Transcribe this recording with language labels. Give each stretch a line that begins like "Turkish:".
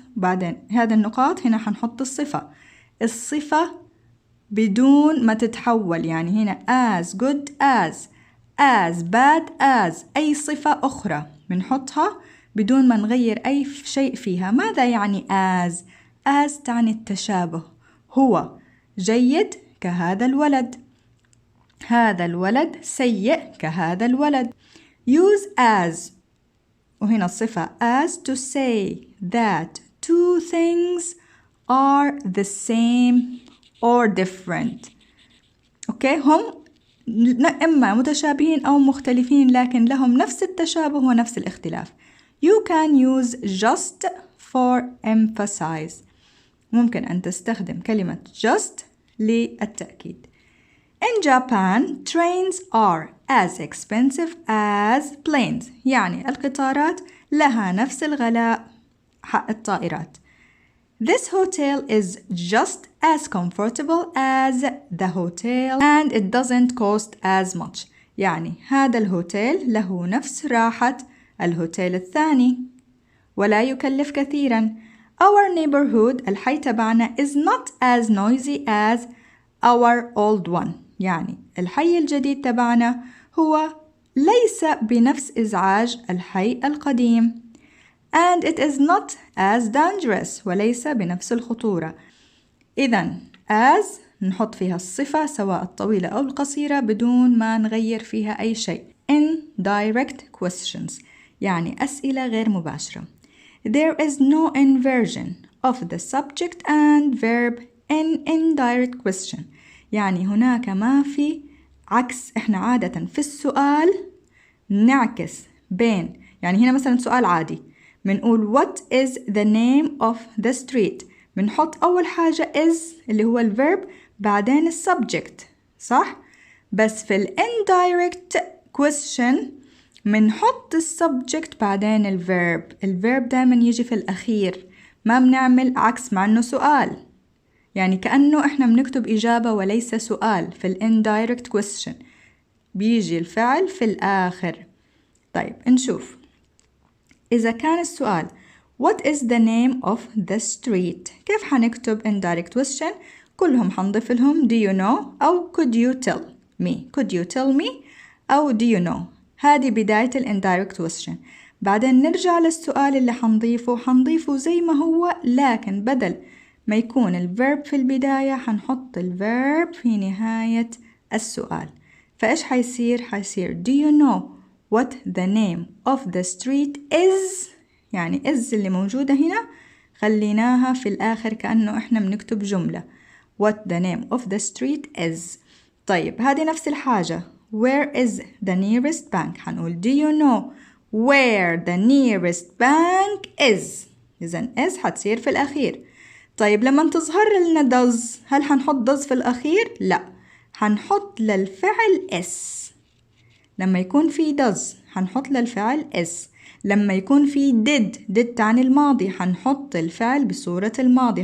Arabic: بعدين هذه النقاط هنا حنحط الصفة بدون ما تتحول، يعني هنا
English: as good as bad as
Arabic: أي صفة أخرى بنحطها بدون ما نغير أي شيء فيها. ماذا يعني as تعني التشابه. هو جيد كهذا الولد، هذا الولد سيء كهذا الولد.
English: use as
Arabic: وهنا الصفة
English: as to say that two things are the same or different.
Arabic: اوكي، هم إما متشابهين أو مختلفين لكن لهم نفس التشابه ونفس الاختلاف.
English: You can use just for emphasize.
Arabic: ممكن أن تستخدم كلمة just للتأكيد.
English: In Japan, trains are as expensive as planes.
Arabic: يعني القطارات لها نفس الغلاء حق الطائرات.
English: This hotel is just as comfortable as the hotel and it doesn't cost as much.
Arabic: يعني هذا الهوتيل له نفس راحة الهوتيل الثاني ولا يكلف كثيرا.
English: Our neighborhood
Arabic: الحي تبعنا
English: is not as noisy as our old one.
Arabic: يعني الحي الجديد تبعنا هو ليس بنفس إزعاج الحي القديم.
English: And it is not as dangerous
Arabic: وليس بنفس الخطورة. إذن as نحط فيها الصفة سواء الطويلة أو القصيرة بدون ما نغير فيها أي شيء. Indirect questions يعني أسئلة غير مباشرة.
English: There is no inversion of the subject and verb in indirect question.
Arabic: يعني هناك ما في عكس. إحنا عادة في السؤال نعكس بين، يعني هنا مثلا سؤال عادي بنقول
English: what is the name of the street،
Arabic: بنحط أول حاجة is اللي هو الverb بعدين السبجكت، صح؟ بس في indirect question بنحط السبجكت بعدين الverb دائما يجي في الأخير، ما بنعمل عكس مع إنه سؤال، يعني كأنه إحنا بنكتب إجابة وليس سؤال. في indirect question بيجي الفعل في الآخر. طيب نشوف إذا كان السؤال
English: What is the name of the street؟
Arabic: كيف حنكتب indirect question؟ كلهم حنضيف لهم
English: do you know
Arabic: أو
English: could you tell me. could you tell me أو do you know.
Arabic: هذه بداية indirect question. بعدين نرجع للسؤال اللي حنضيفه زي ما هو، لكن بدل ما يكون الverb في البداية حنحط الverb في نهاية السؤال. فإيش حيصير
English: do you know what the name of the street is؟
Arabic: يعني is اللي موجودة هنا خليناها في الآخر كأنه إحنا بنكتب جملة
English: what the name of the street is.
Arabic: طيب هذه نفس الحاجة
English: where is the nearest bank؟
Arabic: حنقول
English: do you know where the nearest bank is؟
Arabic: إذن is حتصير في الأخير. طيب لما تظهر لنا does هل حنحط does في الأخير؟ لا، حنحط للفعل s. لما يكون في does حنحط للفعل s. لما يكون في did تعني الماضي حنحط الفعل بصورة الماضي.